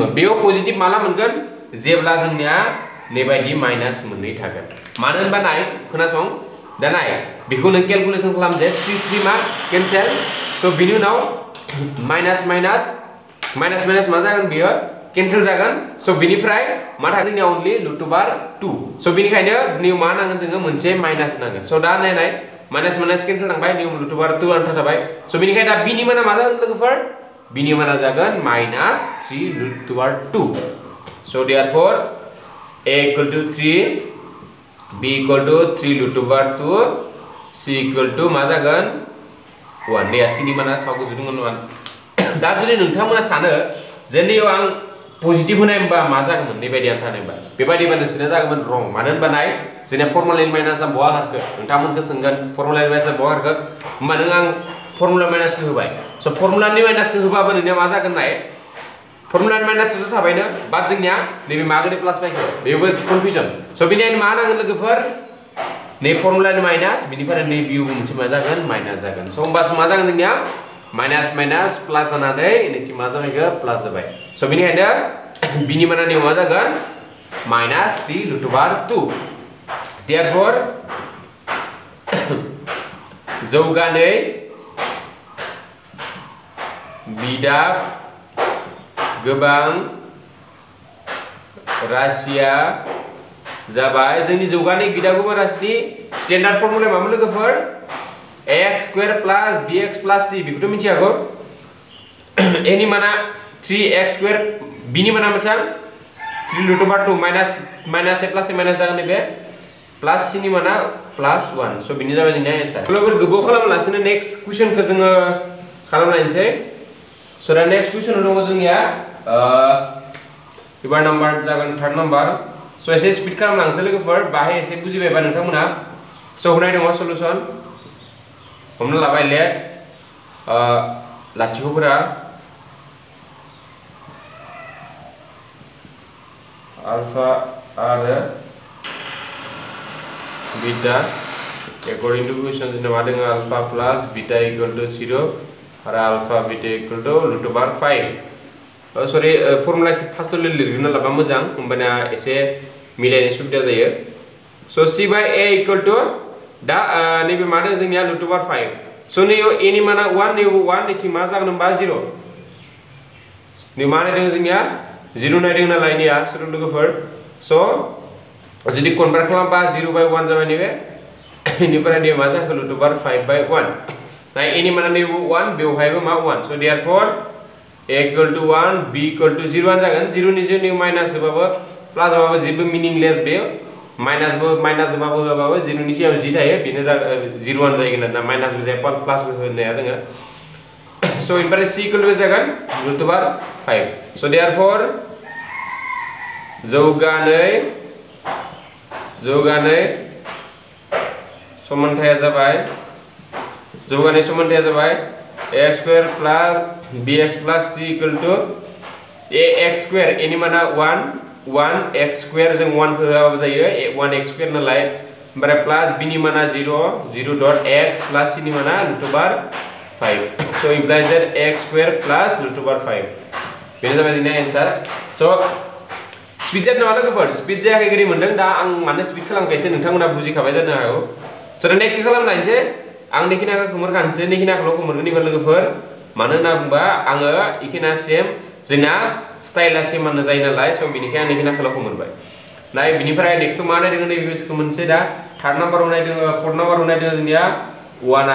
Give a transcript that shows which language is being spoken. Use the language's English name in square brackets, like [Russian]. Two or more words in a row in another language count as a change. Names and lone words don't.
[Bodo] बेयाव पजिटिभ माला मोनगोन जेब्ला जोंनिया नैबायदि माइनास मोननै थागोन। मानो होनबा नाय खोनासं दा नाय बेखौ नों कैलकुलेशन खालाम जे 3 3 मा कैंसिल सो बिनि उनाव [English] minus minus minus minus [Bodo] मा जागोन बियो कैंसिल जागोन सो बिनिफ्राय मा थागोन जोंनिया [English] only root over 2 [Bodo] सो बिनिखायनो निउ मा नांगोन जोङो मोनसे माइनास नांगोन सो दा नाय [English] minus minus [Bodo] कैंसिल थांबाय निउ [English] root over 2 [Bodo] आन्था थाबाय सो बिनिखायनो दा बिनि माना मा जागोन लोगोफोर बिनि माना जागोन [English] minus 3 root over 2 [Bodo] सो [English] therefore a equal to 3 b equal to 3 root over 2 c equal to [Bodo] मा जागोन 1 ने c नि माना सावको जुदुंगोन 1 दा जुदि नोंथांमोना सानो जे नैयाव आं पजिटिभ होनाय होनबा मा जागोन नै बायदि आन्था होनायबा बेबायदिबा नोंसोरना जागोन रं मानो होनबा नाय जोंना [English] formula minus [Bodo] बहा हारखो नोंथांमोनखौ सोंगोन [English] formula minus [Bodo] बहा हारखो होमबा नों आं [English] formula minus [Bodo] होबाय स' फर्मुलानि माइनासखौ होबाबो नोंनिया मा जागोन नाय [English] formula minus [Bodo] तो थाबायनो बाद जोंनिया नैबे मागोनि प्लास फायखो बेबो कन्फ्यूजन स' बिनिखायनो मा नांगोन लोगोफोर नै फर्मुलानि माइनास बिनिफ्राय नै बिउबो मोनसे मा जागोन माइनास जागोन स' होमबासो मा जागोन जोंनिया [English] minus minus plus [Bodo] जानानै नैथि मा जाबायगो प्लास जाबाय स' बिनिखायनो बिनि माना निउ मा जागोन [English] minus 3 root over 2 therefore [Bodo] जौगानै बिदाब गोबां राशिया जाबाय जोंनि जौगानाय बिदाब गोबां राशिनि [English] standard formula [Bodo] मामोन लोगोफोर [English] x square plus bx plus c [Bodo] बेखौथ' मिथियागौ a नि माना [English] 3x square [Bodo] b नि माना बेसेबां [English] 3 root over 2 minus minus a plus a minus [Bodo] जागोन बे प्लस c नि माना प्लस 1 स' बिनि जाबाय जोंनिया आन्सार लोगोफोर गोबाव खालामालासिनो [English] next question [Bodo] जोङो खालामलायनोसै स' दा [English] next question [Bodo] दङ जोंनिया एबार नाम्बार जागोन 3 नाम्बार स' एसे स्पिड खालामलांसै लोगोफोर बाहाय एसे बुजिबायबा नोंथांमोना स' होनाय दङ सलुसन हमना लाबाय लेट लाथिख'फोरा अल्फा आरो बीटा [English] according to question [Bodo] जोंना मा दङ [English] alpha plus beta equal to 0 [Bodo] आरो [English] alpha beta equal to root over 5 [Bodo] सरि [English] formula first [Bodo] लिरग्रोना लाबा मोजां होमबाना एसे मिलायनाय सुबिदा जायो स' c बाय [English] a equal to [Bodo] दा नैबे मा दङ जोंनिया [English] root over 5 [Bodo] स' नैयाव a नि माना 1 नैयाव 1 नैथिं मा जागोन होनबा 0 नै मा नायदों जोंनिया 0 नायदों नालाय नैया स' लोगोफोर स' जुदि कनभार्ट खालामबा 0 बाय 1 जाबाय नैबे इनिफ्राय नै मा जाखो [English] root over [Bodo] 5 बाय 1 नाय a नि माना नैबो 1 बेवहायबो मा 1 स' देयरफॉर [English] a equal to 1 b equal to 0 [Bodo] आनो जागोन 0 नि जे माइनास होबाबो प्लास होबाबो जेबो मिनिंलेस बे माइनास होबाबो होबाबो 0 नि सिगां जि थायो बेनो 0 आनो जागोन आरोना माइनास बो जाया प्लास बो होनाया जोङो स' इनिफ्राय [English] c equal to [Bodo] जागोन [English] root over 5 [Bodo] स' देयरफॉर जौगानाय समानथाया जाबाय [English] x square plus bx plus c equal to ax square [Bodo] a नि माना [English] 1 x square [Bodo] जों 1 खौ होआबाबो जायो [English] 1x square [Bodo] नालाय ओमफ्राय प्लस b नि माना [English] 0 dot x plus c [Bodo] नि माना [English] root over 5 so implies that x square plus root over 5 [Bodo] बेनो जाबाय जोंनि आन्सार स' स्पिड जादों नामा लोगोफोर स्पिड जायाखै गोदै मोनदों दा आं मानो स्पिड खालामखो एसे नोंथांमोना बुजिखाबाय जानो हागौ स' दा नेक्स्ट खालामलायनोसै आं नेखिनाखौ खोमोरखानोसै नेखिनाखौल' खोमोरगोन एबार लोगोफोर मानो होनना बुंबा आङो इखिना सेम जोंना स्टाइला सेमानो जायो नालाय स' बेनिखायनो आं नेखिनाखौल' खोमोरबाय नाय बिनिफ्राय नेक्स्ट मा नायदों नैबेखौ मोनसे दा [English] third number [Bodo] नायदों [English] fourth number [Bodo] नायदों जोंनिया 1